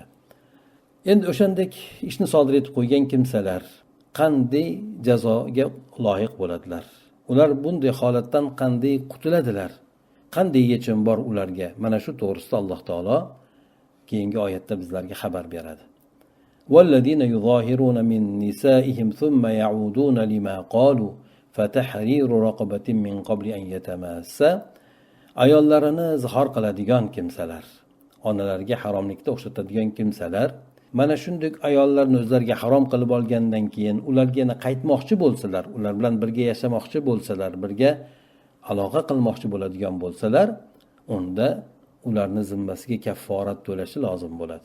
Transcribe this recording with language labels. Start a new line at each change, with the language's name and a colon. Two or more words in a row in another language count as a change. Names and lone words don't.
Uzbek: Endi o'shandek ishni sodir etib qo'ygan kimsalar qanday jazoga loyiq bo'ladilar? Ular bunday holatdan qanday qutuladilar? Qanday yechim bor ularga? Mana shu to'g'risida Alloh taolo keyingi oyatda bizlarga xabar beradi.
Arabic: وَالَّذِينَ يُظَاهِرُونَ مِنْ نِسَائِهِمْ ثُمَّ يَعُودُونَ لِمَا قَالُوا فَتَحْرِيرُ رَقَبَةٍ مِنْ قَبْلِ أَنْ يَتَمَاسَّا.
Uzbek: Ayollarini zihor qiladigan kimsalar, onalarga haromlikda o'xshatadigan kimsalar, mana shunday ayollarni o'zlariga harom qilib olgandan keyin ularga yana qaytmoqchi bo'lsalar, ular bilan birga yashamoqchi bo'lsalar, birga aloqa qilmoqchi bo'ladigan bo'lsalar, unda ularni zimmasiga kafforat to'lashi lozim bo'ladi.